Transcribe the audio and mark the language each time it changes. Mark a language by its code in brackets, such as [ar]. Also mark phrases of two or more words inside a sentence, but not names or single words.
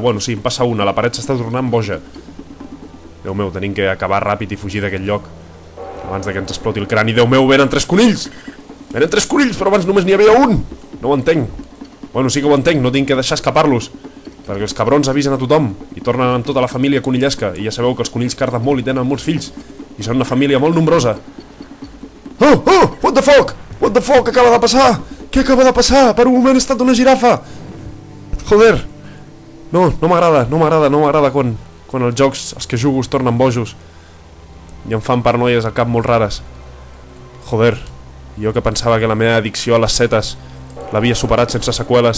[ca] Bueno, sí, en passa una, la paret s'està tornant boja. Déu meu, tenim que acabar ràpid i fugir d'aquest lloc abans de que ens exploti el crani. Déu meu, venen 3 conills! Venen 3 conills, però abans només n'hi havia un! No ho entenc. Bueno, sí que ho entenc, no tinc que deixar escapar-los, perquè els cabrons avisen a tothom i tornen amb tota la família conillesca, i ja sabeu que els conills carden molt i tenen molts fills, i són una família molt nombrosa. [en] Oh! What the fuck? What the fuck [ca] acaba de passar? Què acaba de passar? Per un moment he estat una girafa! Joder! No m'agrada quan els jocs, els que jugo, es tornen bojos i em fan paranoies al cap molt rares. Joder, jo que pensava que la meva addicció a les setes l'havia superat sense seqüeles.